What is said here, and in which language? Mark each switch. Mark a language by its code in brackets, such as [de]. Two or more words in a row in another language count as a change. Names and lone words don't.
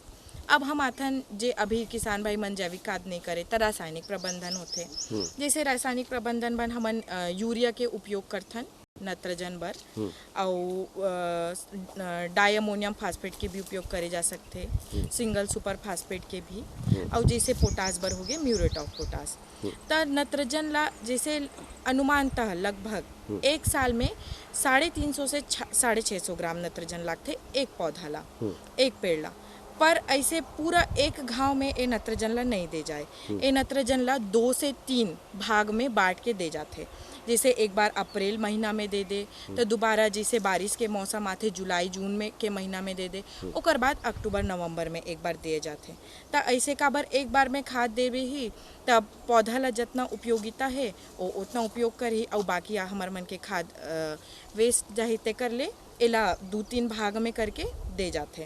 [hne] अब हम आथन जे अभी किसान भाई मन जैविक खाद नहीं करे तो रासायनिक प्रबंधन होते। जैसे रासायनिक प्रबंधन बन हमन यूरिया के उपयोग करथन नत्रजन बर, और [en] diammonium phosphate [hne] के भी उपयोग करे जा सकते, [en] single super phosphate [hne] के भी, और जैसे पोटास बर हो गए [en] muriate of potash. [hne] तो नत्रजन ला जैसे अनुमानतः लगभग एक साल में 350 से 650 ग्राम नत्रजन लगते एक पौधा ला, एक पेड़ ला। पर ऐसे पूरा एक घाव में ए नत्रजन ला नहीं दे जाए। ए नत्रजन ला 2 से 3 भाग में बांट के दे जाते। जैसे एक बार अप्रैल महीना में दे दे, तो दोबारा जैसे बारिश के मौसम आते जुलाई जून में के महीना में दे दे, ओकर बाद अक्टूबर नवंबर में एक बार दिए जाते। तो ऐसे काबर एक बार में खाद देवे ही तब पौधा ला जितना उपयोगिता है वो उतना उपयोग कर ही, और बाकी हमार मन के खाद वेस्ट जाहि ते कर ले एला 2-3 भाग में करके दे जाते।